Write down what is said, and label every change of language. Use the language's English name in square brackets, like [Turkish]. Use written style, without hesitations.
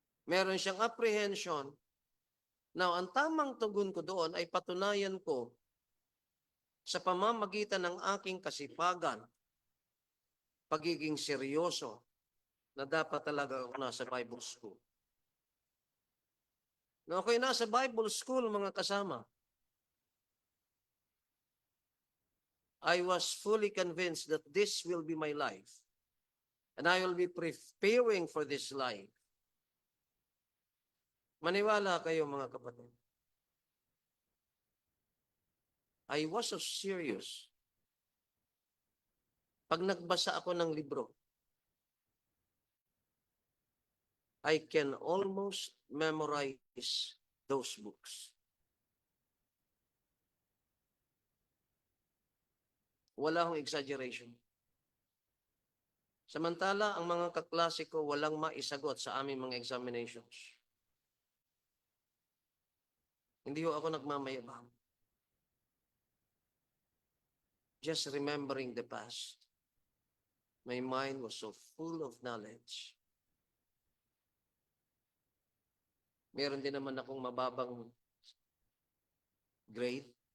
[Filipino] Meron siyang apprehension. Now, ang tamang tugon ko doon ay patunayan ko sa pamamagitan ng aking kasipagan, pagiging seryoso, na dapat talaga ako nasa Bible school. Nung ako'y nasa Bible school, mga kasama, [English] I was fully convinced that this will be my life. And I will be preparing for this life. [Filipino] Maniwala kayo mga kapatid. [English] I was so serious. [Filipino] Pag nagbasa ako ng libro, [English] I can almost memorize those books. [Filipino] Wala akong exaggeration. Samantala, ang mga kaklase ko walang maisagot sa aming mga examinations. Hindi ho ako nagmamayabang. [English] Just remembering the past. My mind was so full of knowledge. [Filipino] Meron din naman akong mababang grade.